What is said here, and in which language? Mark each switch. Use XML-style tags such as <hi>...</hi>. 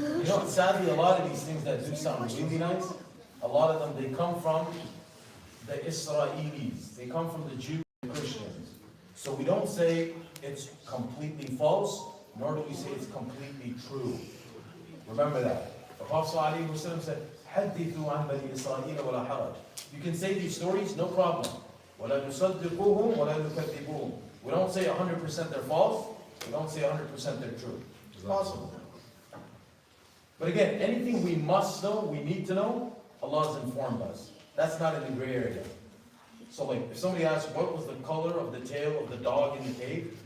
<en>You know, sadly, a lot of these things that do sound really nice, a lot of them, they come from the Israelis. They come from the Jews and Christians. So we don't say it's completely false, nor do we say it's completely true. Remember that. The Prophet ﷺ said,</en> <ar>حَدِّثُوا عَنْ بَنِي إِسْرَائِيلَ وَلَا حَرَجٍ.</ar> <en>You can say these stories, no problem.</en> <ar>وَلَا نُصَدِّقُوهُمْ وَلَا نُكَذِّبُوهُم.</ar> <en>We don't say 100% they're false, we don't say 100% they're true. It's possible. But again, anything we must know, we need to know, Allah has informed us. That's not in the gray area. So like, if somebody asks, what was the color of the tail of the dog in the cave?</en>